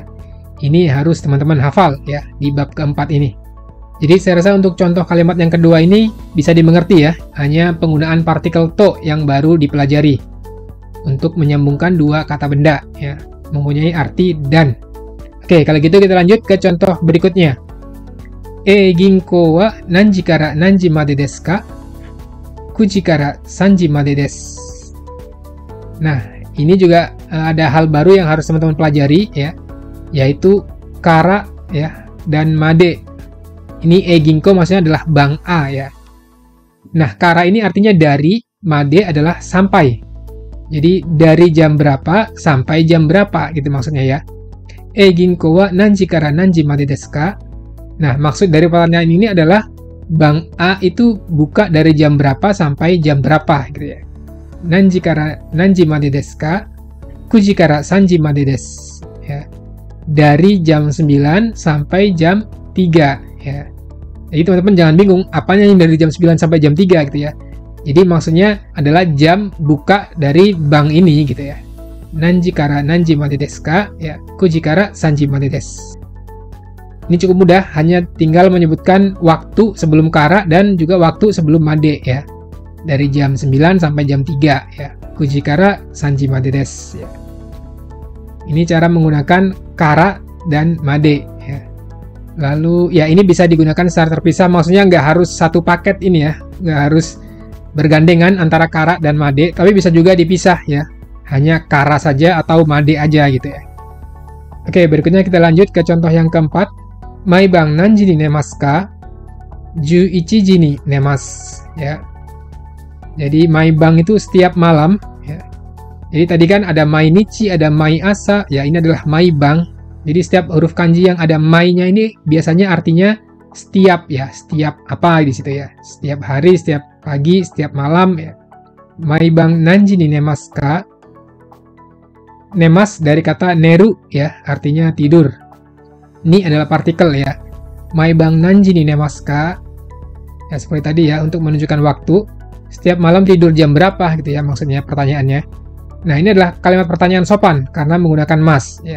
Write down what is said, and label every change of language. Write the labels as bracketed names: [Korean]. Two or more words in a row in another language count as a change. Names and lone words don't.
[Indonesian] Ini harus teman-teman hafal ya di bab keempat ini. Jadi saya rasa untuk contoh kalimat yang kedua ini bisa dimengerti ya. Hanya penggunaan partikel to yang baru dipelajari untuk menyambungkan dua kata benda ya, mempunyai arti dan. Oke, kalau gitu kita lanjut ke contoh berikutnya. [Japanese] 銀行は何時から何時までですか? 9 時から 3時までです. [Indonesian] Nah, ini juga ada hal baru yang harus teman-teman pelajari ya, yaitu kara ya dan made. Ini ginko maksudnya adalah bank A ya. Nah, kara ini artinya dari, made adalah sampai. Jadi dari jam berapa sampai jam berapa gitu maksudnya ya. [Japanese] 銀行は何時から何時までですか? [Indonesian] Nah, maksud dari pertanyaan ini adalah bank A itu buka dari jam berapa sampai jam berapa gitu ya. [Japanese] 何時から何時までですか? 9 時から 3時までです [Indonesian] ya. Dari jam 9 sampai jam 3 ya. Jadi teman-teman jangan bingung apanya yang dari jam 9 sampai jam 3 gitu ya. Jadi maksudnya adalah jam buka dari bank ini gitu ya. [Japanese] 何時から何時までですか? Ya, 9 時から 3時までです. [Indonesian] Ini cukup mudah, hanya tinggal menyebutkan waktu sebelum kara dan juga waktu sebelum made ya. Dari jam 9 sampai jam 3 ya. [Japanese] 9 時から 3時までです [Indonesian] ya. Ini cara menggunakan kara dan made ya. Lalu ya ini bisa digunakan secara terpisah, maksudnya nggak harus satu paket ini ya. Nggak harus bergandengan antara kara dan made, tapi bisa juga dipisah ya. Hanya kara saja atau made aja gitu ya. Oke, berikutnya kita lanjut ke contoh yang keempat. [Japanese] 毎晩何時に寝ますか? 11時に寝ます ya. [Indonesian] Jadi maibang itu setiap malam ya. Jadi tadi kan ada mainichi, ada [Japanese] 毎朝, [Indonesian] ya ini adalah maibang. Jadi setiap huruf kanji yang ada mai-nya ini biasanya artinya setiap ya, setiap apa di situ ya. Setiap hari, setiap pagi, setiap malam ya. [Japanese] 毎晩何時に寝ますか? [Indonesian] Nemas dari kata neru ya, artinya tidur. Ini adalah partikel ya. [Japanese] 毎晩何時に寝ますか? [Indonesian] Ya seperti tadi ya, untuk menunjukkan waktu. Setiap malam tidur jam berapa gitu ya maksudnya pertanyaannya. Nah, ini adalah kalimat pertanyaan sopan karena menggunakan mas ya.